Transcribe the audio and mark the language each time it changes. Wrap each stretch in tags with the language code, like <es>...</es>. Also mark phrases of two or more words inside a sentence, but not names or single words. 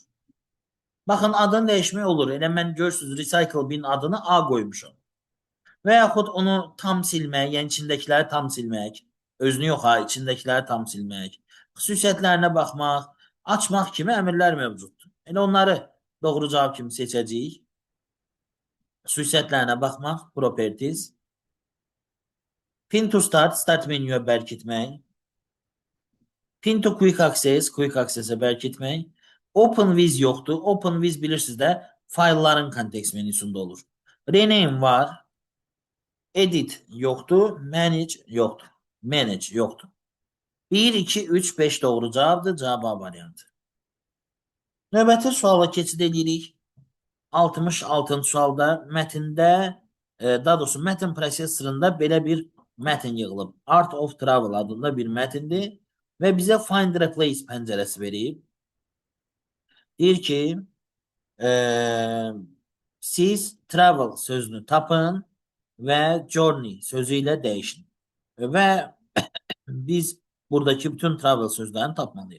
<az>Baxın, adını dəyişmək olur. Elə mən görürsünüz,</az> <en>Recycle bin</en> <az>adını A qoymuşum. Və yaxud onu tam silmək, yəni içindəkiləri tam silmək, özünü yox ha, içindəkiləri tam silmək, xüsusiyyətlərinə baxmaq, açmaq kimi əmrlər mövcuddur. Elə onları doğru cavab kimi seçəcəyik. Xüsusiyyətlərinə baxmaq, properties.</az> <en>Pin to start,</en> <az>start menyuya bərkitmək.</az> <en>Pin to quick access'e</en> <az>bərkitmək.</az> <en>Open with</en> <az>yoxdur.</az> <en>Open with</en> <az>bilirsiniz də faylların kontekst menüsündə olur. Rename var. Edit yoxdur. Manage yoxdur. Manage yoxdur. 1, 2, 3, 5 doğru cavabdır. Cavab A variantı. Növbəti suala keçid edirik. 66-cı sualda mətndə, daha doğrusu mətn prosesorunda belə bir mətn yığılıb. Art of Travel adında bir mətindir və bizə</az> <en>Find Replace</en> <az>pəncərəsi verib. Deyir ki, siz travel sözünü tapın və journey sözü ilə dəyişin. Və biz buradakı bütün travel sözlərini tapmalıyıq.</az>